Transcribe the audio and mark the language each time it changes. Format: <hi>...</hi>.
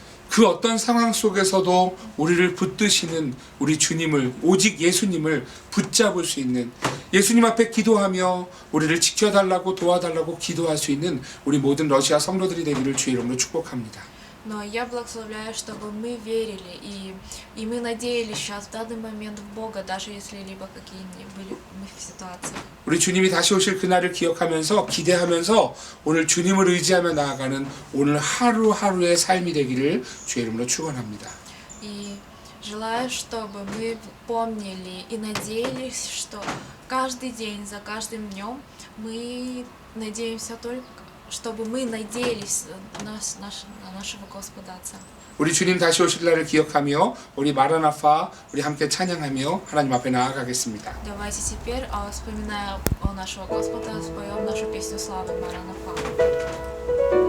<ko>그 어떤 상황 속에서도 우리를 붙드시는 우리 주님을, 오직 예수님을 붙잡을 수 있는, 예수님 앞에 기도하며 우리를 지켜달라고 도와달라고 기도할 수 있는 우리 모든 러시아 성도들이 되기를 주의 이름으로 축복합니다.</ko> <ru>Но я благословляю, чтобы мы верили и мы надеялись сейчас в данный момент в Бога, даже если либо какие ни были мы в ситуации.</ru> <ko>우리 주님이 다시 오실 그날을 기억하면서 기대하면서 오늘 주님을 의지하며 나아가는 오늘 하루하루의 삶이 되기를 주의 이름으로 축원합니다.</ko> <ru>И желаю, чтобы мы помнили и надеялись, что каждый день, за каждым днем мы надеемся только, чтобы мы надеялись на нашего Господа Отца.</ru> <ko>우리 주님 다시 오실 날을 기억하며 우리 마라나파 우리 함께 찬양하며 하나님 앞에 나아가겠습니다.</ko> <ru>Давайте теперь, вспоминая нашего Господа, споем нашу песню славы Маранафа.</ru>